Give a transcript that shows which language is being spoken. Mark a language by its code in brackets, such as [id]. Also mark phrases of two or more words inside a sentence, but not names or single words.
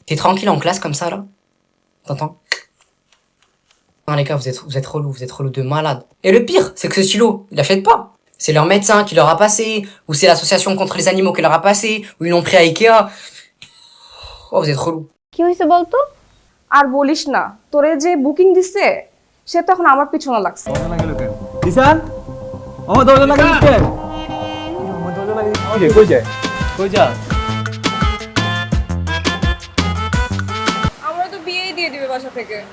[fr] T'es tranquille en classe comme ça, là. T'entends? Non, les gars, vous êtes relou de malade. Et le pire, c'est que ce stylo, ils l'achètent pas. C'est leur médecin qui leur a passé, ou c'est l'association contre les animaux qui leur a passé, ou ils l'ont pris à Ikea. Oh, vous êtes relou. [bn] কি হয়েছে বলতো? আর বলিস না, তোরে যে বুকিং দিছে সে তো এখন আমার পিছনে লাগছে। ঈশান আমার দরজা লাগিয়ে দিচ্ছে। আমার দরজা লাগিয়ে দিচ্ছে। কই যায়? কই যা? আমরা তো বিয়েই দিয়ে দিবে বাসা থেকে।